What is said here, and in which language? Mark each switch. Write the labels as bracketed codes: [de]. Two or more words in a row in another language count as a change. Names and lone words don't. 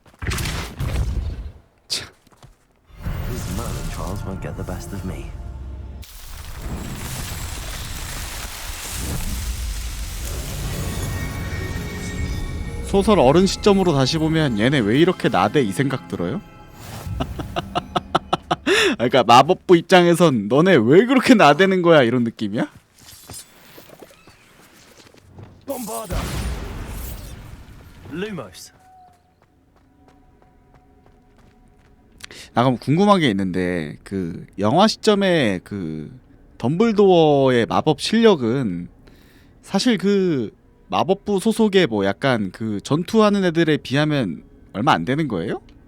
[en] These murder trials won't get the best of me. [ko] 소설 어른 시점으로 다시 보면 얘네 왜 이렇게 나대 이 생각 들어요? 그러니까 마법부 입장에선 너네 왜 그렇게 나대는 거야 이런 느낌이야? Bombarda. Lumos. 나 그럼 궁금한 게 있는데 그 영화 시점에 그 덤블도어의 마법 실력은 사실 그 마법부 소속의 뭐 약간 그 전투하는 애들에 비하면 얼마 안 되는 거예요?